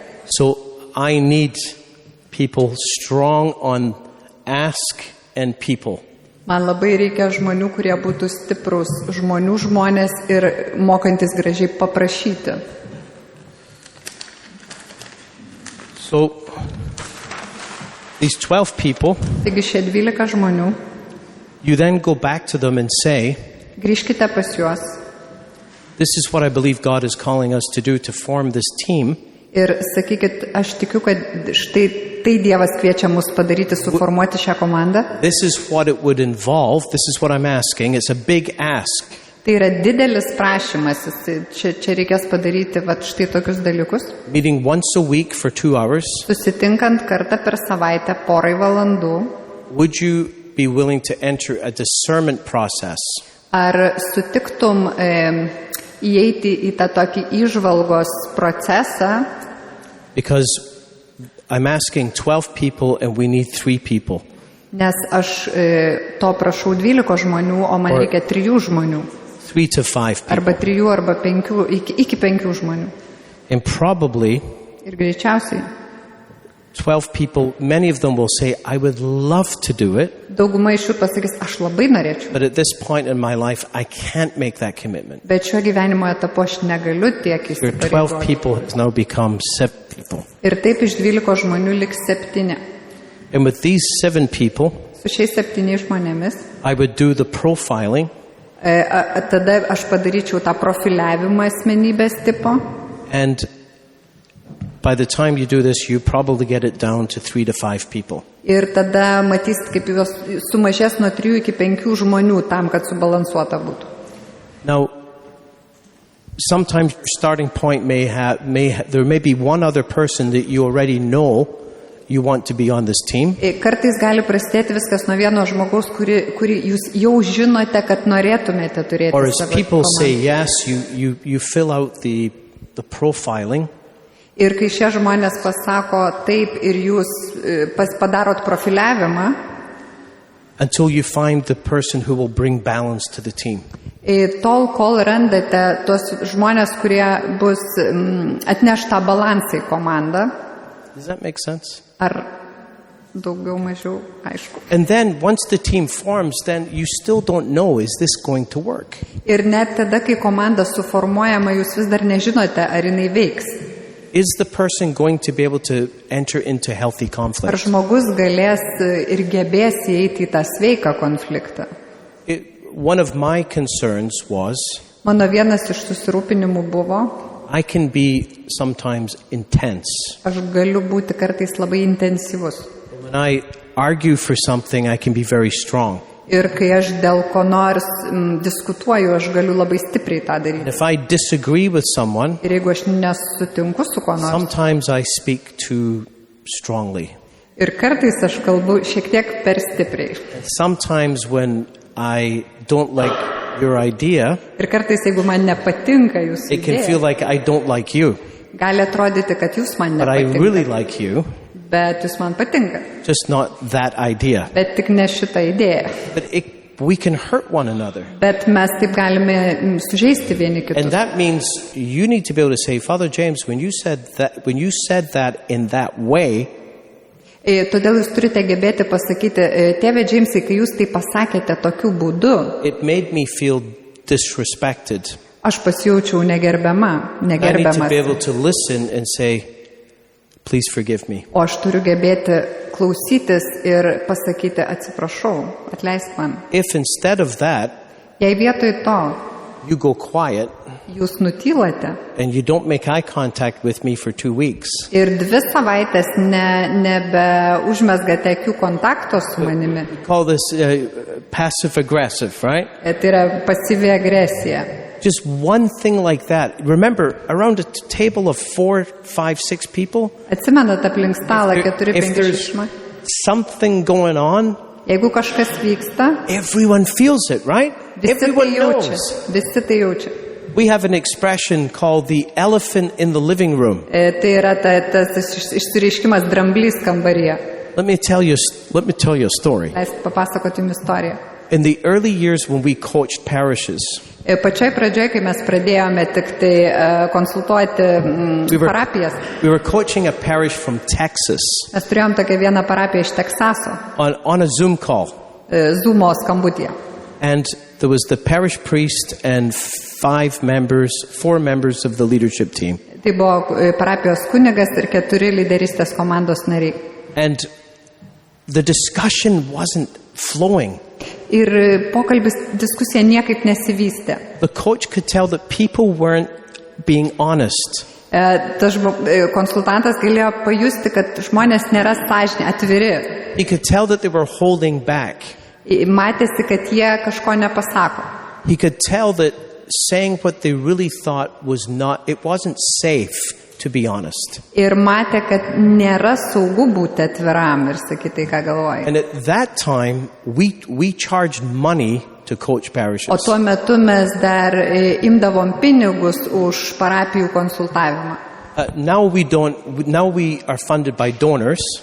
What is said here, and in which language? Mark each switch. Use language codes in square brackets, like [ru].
[en] So I need people strong on ask and people. [lt] Man labai reikia žmonių, kurie būtų stiprus, žmonės ir mokantis gražiai paprašyti. [en] So these 12 people, [lt] Taigi šie 12 žmonių, [en] you then go back to them and say, [lt] grįžkite pas juos [en] this is what I believe God is calling us to do to form this team. [lt] ir sakykit, aš tikiu, kad štai tai Dievas kviečia mus padaryti, suformuoti šią komandą. [en] This is what it would involve. This is what I'm asking. It's a big ask. [lt] Tai yra didelis prašymas, čia reikės padaryti štai tokius dalykus. [en] Meeting once a week for 2 hours. [lt] Susitinkant kartą per savaitę porai valandų, [en] Would you be willing to enter a discernment process? [lt] ar sutiktum įeiti į tą tokį įžvalgos procesą, [en] Because I'm asking 12 people and we need 3 people. [lt] nes aš to prašau 12 žmonių, o man reikia 3 žmonių. [en] 3 to 5 people. [lt] Arba 3, arba 5, iki 5 žmonių. [en] And probably [lt] Ir greičiausiai [en] 12 people, many of them will say, I would love to do it, [lt] dauguma iš jų pasakys, aš labai norėčiau, [en] but at this point in my life, I can't make that commitment. [lt] bet šiuo gyvenimo etapu aš negaliu tiek [en] Your 12 [lt] įsipareigoti. [en] people has now become 7 people. [lt] Ir taip iš 12 žmonių liks 7. [en] And with these 7 people, [lt] Su šiais 7 žmonėmis [en] I would do the profiling, [lt] tada aš padaryčiau tą profiliavimą asmenybės tipo. [en] and by the time you do this, you probably get it down to 3 to 5 people. [lt] Ir tada matysit, kaip jos sumažės nuo 3 iki 5 žmonių tam, kad subalansuota būtų. [en] Now, sometimes your starting point there may be one other person that you already know you want to be on this team. [lt] Kartais gali prasidėti viskas nuo vieno žmogaus, kurį jūs jau žinote, kad norėtumėte turėti [en] Or as [lt] savo [en] people say [lt] komandą. [en] yes, you fill out the profiling. [lt] Ir kai šie žmonės pasako taip ir jūs padarot profiliavimą, [en] Until you find the person who will bring balance to the team. [lt] Tol, kol randate tos žmonės, kurie bus atneš tą balansą į komandą, [en] Does that make sense? [lt] ar daugiau mažiau aišku. [en] And then once the team forms, then you still don't know, is this going to work? [lt] Ir net tada, kai komanda suformuojama, jūs vis dar nežinote, ar jinai veiks. [en] Is the person going to be able to enter into healthy [lt] Ar [en] conflict? [lt] žmogus galės ir gebės įeiti į tą sveiką konfliktą. [en] One of my concerns was [lt] Mano vienas iš susirūpinimų buvo, [en] I can be sometimes intense. [lt] aš galiu būti kartais labai intensyvus. [en] When I argue for something, I can be very strong. [lt] Ir kai aš dėl ko nors diskutuoju, aš galiu labai stipriai tą daryti. [en] If I disagree with someone, [lt] Ir jeigu aš nesutinku su ko nors, [en] sometimes I speak too strongly. [lt] ir kartais aš kalbu šiek tiek per stipriai. [en] Sometimes when I don't like your idea, [lt] Ir kartais, jeigu man nepatinka jūsų [en] it can feel [lt] idėja, [en] like I don't like you, [lt] gali atrodyti, kad jūs man [en] but I [lt] nepatinka. [en] really like you, [lt] Bet jūs man patinka. [en] just not that idea. [lt] Bet tik ne šitą idėją. [en] But we can hurt one another. [lt] Bet mes taip galime sužeisti vieni [en] And [lt] kitus. [en] that means you need to be able to say, Father James, when you said that in that way, [lt] Todėl jūs turite gebėti pasakyti, tėve Džeimsai, kai jūs tai pasakėte tokiu būdu, [en] it made me feel disrespected. [lt] aš pasijaučiau negerbiama, [en] I need to [lt] negerbiamas. [en] be able to listen and say, please forgive me. [lt] O aš turiu gebėti klausytis ir pasakyti, atsiprašau, atleisk man. [en] If instead of that, [lt] Jei vietoj to [en] you go quiet [lt] jūs nutylate [en] and you don't make eye contact with me for 2 weeks, [lt] ir 2 savaitės nebeužmesgate akių kontakto su manimi, [en] we call this passive aggressive, right? [lt] tai yra pasyvi agresija. [en] Just one thing like that. Remember, around a table of 4, 5, 6 people, [lt] Atsimenat aplink stalą [en] if [lt] 4-5 [en] there's [lt] šeimą. [en] something going on, [lt] Jeigu kažkas vyksta, [en] everyone feels it, right? [lt] visi tai [en] Everyone [lt] jaučia. [en] knows. [lt] Visi tai jaučia. [en] We have an expression called the elephant in the living room. [lt] Tai yra tas išsireiškimas dramblys kambaryje. [en] Let me tell you a story. [lt] Leiskit papasakoti jums istoriją. [en] In the early years when we coached parishes, [lt] Pačioj pradžioje, kai mes pradėjome tik tai konsultuoti parapijas, [en] we were coaching a parish from Texas [lt] mes turėjom tokią vieną parapiją iš Teksaso, [en] on a Zoom call. [lt] Zoomo skambutyje. [en] And there was the parish priest and 4 members of the leadership team. [lt] Tai buvo parapijos kunigas ir 4 lyderystės komandos nariai. [en] And the discussion wasn't flowing. [lt] Ir pokalbis, diskusija niekaip nesivystė. [en] The coach could tell that people weren't being honest. [lt] Tas konsultantas galėjo pajusti, kad žmonės nėra sąžinė, atviri. [en] He could tell that they were holding back. [lt] Matėsi, kad jie kažko nepasako. [en] He could tell that saying what they really thought it wasn't safe, to be honest. [lt] Ir matė, kad nėra saugu būti atviram ir sakyti, ką galvoja. [en] And at that time, we charged money to coach parishes. [lt] O tuo metu mes dar imdavom pinigus už parapijų konsultavimą. [en] Now we are funded by donors.